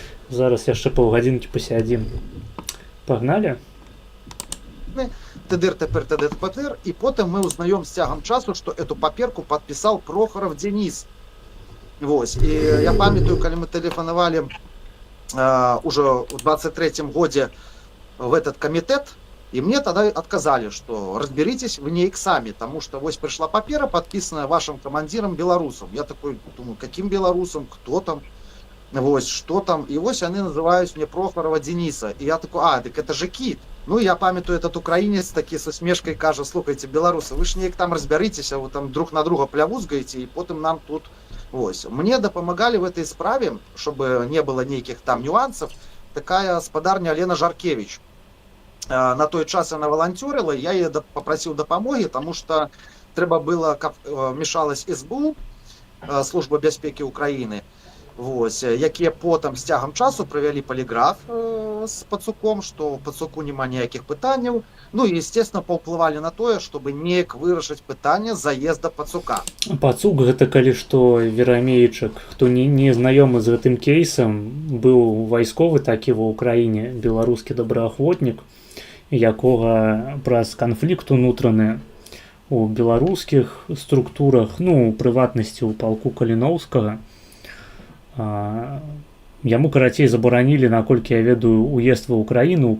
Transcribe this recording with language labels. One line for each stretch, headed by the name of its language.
Belarusian: Зараз яшчэ паўгадзінкі пасядзім.
Russian: Пагнали? ТДР, ТПР, ТДР, и потом мы узнаем с тягом часу, что эту паперку подписал Прохоров Денис. Вот. И я памятаю, когда мы телефоновали уже в 23-м году в этот комитет, и мне тогда отказали, что разберитесь в ней сами, потому что вот пришла папера, подписанная вашим командиром белорусом. Я такой думаю, каким белорусом, кто там, вот, что там. И вот они называют мне Прохорова Дениса. И я такой, так это же Кит. Ну, я памятаю, этот украинец таки со смешкой каже,
Ukrainian: слухайте, белорусы, вы ж неяк там разберитесь,
Russian: а вы там друг на друга плявузгаете, и потом нам тут...
Ukrainian: Ось.
Russian: Мне допомагали в этой справе, чтобы не было никаких там нюансов, такая спадарня Лена Жаркевич. На той час она волонтерила, я ее попросил допомоги, потому что треба было, как вмешалась СБУ, Служба безпеки Украины,
Belarusian: Вось, якія потым з цягам часу правялі паліграф з пацуком, што ў пацуку няма ніякіх пытанняў. Ну і естественно паўплывалі на тое, чтобы неяк вырашыць пытанне заезда пацука. Пацук гэта калі што верамейчык, хто не знаёмы з гэтым кейсам, быў вайсковы такі ва ўкраіне, беларускі добраахвотнік, якога праз канфлікт унутраны у беларускіх структурах, ну у прыватнасці ў палку Каліноўскага, яму карацей забаранілі, наколькі я ведаю, уезд ва ўкраіну.